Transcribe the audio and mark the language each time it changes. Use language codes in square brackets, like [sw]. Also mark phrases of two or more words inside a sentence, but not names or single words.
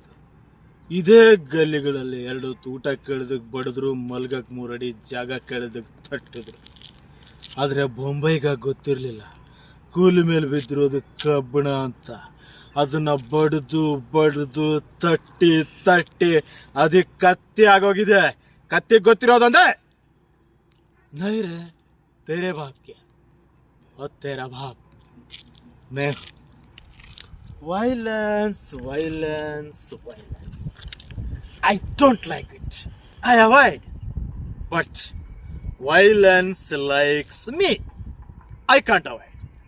[kn] ಇದೇ ಗಲ್ಲಿಗಳಲ್ಲಿ 2 ಊಟ ಕೇಳಿದಕ್ಕೆ ಬಡಿದ್ರು, ಮಲ್ಗಕ್ಕೆ 3 ಅಡಿ ಜಾಗ ಕೇಳಿದಕ್ಕೆ ತಟ್ಟಿದ್ರು. ಆದರೆ ಬೊಂಬೈಗ ಗೊತ್ತಿರಲಿಲ್ಲ ಕೂಲ್ ಮೇಲೆ ಬಿದ್ದಿರೋದು ಕಬ್ಬಣ ಅಂತ. ಅದನ್ನ ಬಡ್ದು ಬಡ್ದು ತಟ್ಟಿ ತಟ್ಟಿ ಅದಕ್ಕೆ ಕತ್ತಿ ಆಗೋಗಿದೆ. ಕತ್ತಿ ಗೊತ್ತಿರೋದಂದ್ರೆ ನೈರೆ [hi] तेरे बाप के और तेरा बाप मैं. [en] Violence, violence, violence. I don't like it. I avoid. But violence likes me. I can't avoid.